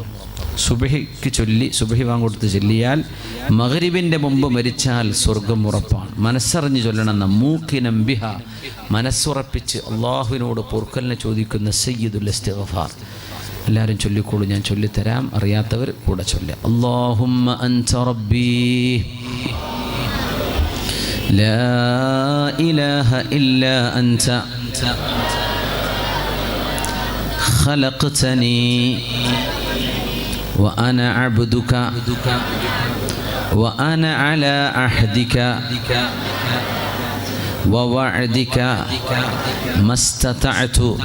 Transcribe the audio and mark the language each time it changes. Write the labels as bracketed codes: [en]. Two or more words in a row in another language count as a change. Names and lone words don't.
[ml] സുബ്ഹിക്ക് ചൊല്ലി, സുബ്ഹി വാങ്ങൊടുത്ത് ചൊല്ലിയാൽ മഗ്രിബിൻ്റെ മുമ്പ് മരിച്ചാൽ സ്വർഗമുറപ്പാണ്. മനസ്സറിഞ്ഞ് ചൊല്ലണം. [ar] موقنا بها, [ml] മനസ്സുറപ്പിച്ച് അള്ളാഹുവിനോട് പൊറുക്കലിനെ ചോദിക്കുന്ന [ar] سيد الاستغفار. [ml] എല്ലാവരും ചൊല്ലിക്കോളൂ, ഞാൻ ചൊല്ലിത്തരാം. അറിയാത്തവർ കൂടെ ചൊല്ലുക. [ar] اللهم أنت ربي لا إله إلا أنت خلقتني وأنا عبدك وأنا على عهدك ووعدك ما استطعت